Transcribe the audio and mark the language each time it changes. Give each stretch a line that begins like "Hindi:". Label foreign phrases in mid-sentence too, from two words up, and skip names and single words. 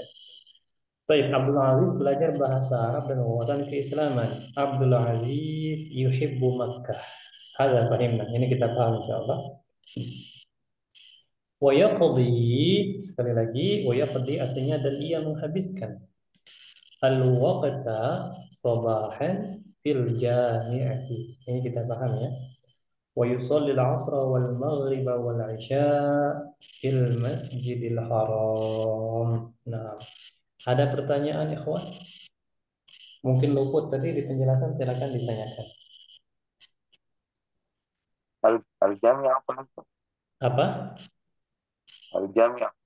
Indonesian: Baik, Abdul Aziz belajar bahasa Arab dan wawasan keislaman.
Arabic: عبد العزيز يحب مكة. هذا فهمنا.
Indonesian: Ini kita paham insyaallah.
Arabic: ويقضي,
Indonesian: sekali lagi,
Arabic: ويقضي
Indonesian: artinya dan ia menghabiskan
Arabic: الوقت صباحا في الجامعة.
Indonesian: Ini kita paham ya.
Arabic: ويصلي العصر والمغرب والعشاء في المسجد الحرام.
Indonesian: Nah, ada pertanyaan ikhwan? Mungkin luput tadi di penjelasan, silakan ditanyakan. Al-Jami'ah apa Ustaz? Apa? Al-Jami'ah.